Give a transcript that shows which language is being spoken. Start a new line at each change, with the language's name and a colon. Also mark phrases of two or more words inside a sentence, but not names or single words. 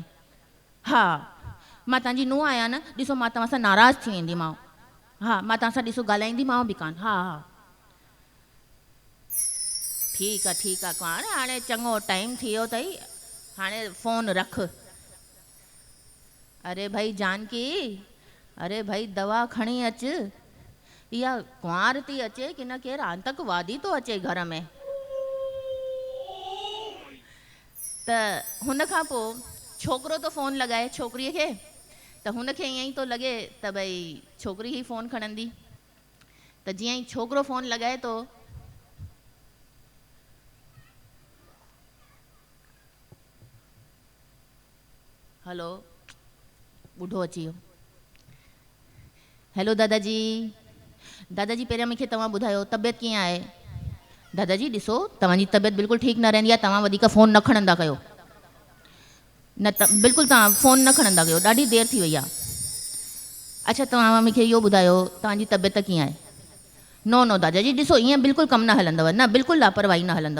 Sindhi: हा, मां तव्हांजी नुंहुं आहियां न, ॾिसो मां तव्हां सां नाराज़ थी वेंदीमांव। हा, मां तव्हां सां ॾिसो ॻाल्हाईंदीमांव बि कान। हा हा, ठीकु आहे ठीकु आहे कुंवार, हाणे चङो टाइम थी वियो अथई, हाणे फ़ोन रख। अरे भाई जानकी, अरे भाई दवा खणी अच, इहा कुंवार थी अचे कि न केरु आतंकवादी तो अचे घर में। त हुन खां पोइ छोकिरो तो फ़ोन लॻाए छोकिरीअ खे, त हुनखे ईअं ई थो लॻे त भई छोकिरी ई फ़ोन खणंदी। त जीअं ई छोकिरो फ़ोन लॻाए थो, हलो, ॿुढो अची वियो। हेलो दादाजी, दादाजी पहिरियां मूंखे तव्हां ॿुधायो तबियत कीअं आहे? दादाजी ॾिसो तव्हांजी तबियत बिल्कुलु ठीकु न रहंदी आहे, तव्हां वधीक फ़ोन न खणंदा कयो, न त बिल्कुलु तव्हां फ़ोन न खणंदा कयो, ॾाढी देरि थी वई आहे। अच्छा तव्हां मूंखे इहो ॿुधायो तव्हांजी तबियत कीअं आहे?
English: no no
Sindhi: दादाजी ॾिसो ईअं बिल्कुलु कमु न हलंदव, न बिल्कुलु लापरवाही न हलंदव।